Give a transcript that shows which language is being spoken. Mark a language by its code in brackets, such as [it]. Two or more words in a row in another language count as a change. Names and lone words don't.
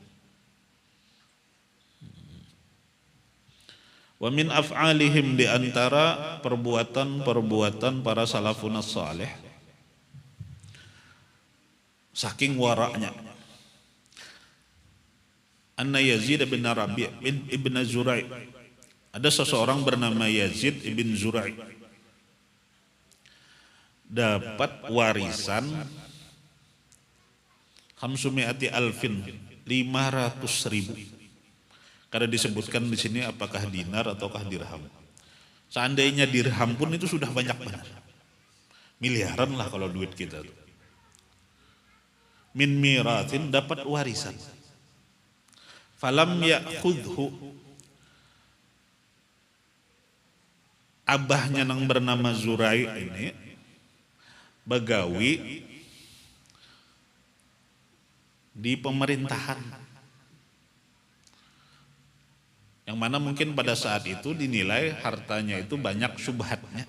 [ar] ومن أفعالهم, [bjn] di antara perbuatan-perbuatan para salafun salih, saking waraknya, [ar] أن يزيد بن ربيع بن ابن زريع'. [bjn] Ada seseorang bernama Yazid ibn Zurai' dapat warisan 500 alfin, 500.000. Karena disebutkan di sini apakah dinar ataukah dirham. Seandainya dirham pun itu sudah banyak banget. Miliaran lah kalau duit kita tuh. [ar] من ميراث, [bjn] dapat warisan. [ar] فلم يأخذه, [bjn] abahnya yang bernama Zurai ini begawi di pemerintahan, yang mana mungkin pada saat itu dinilai hartanya itu banyak syubhatnya.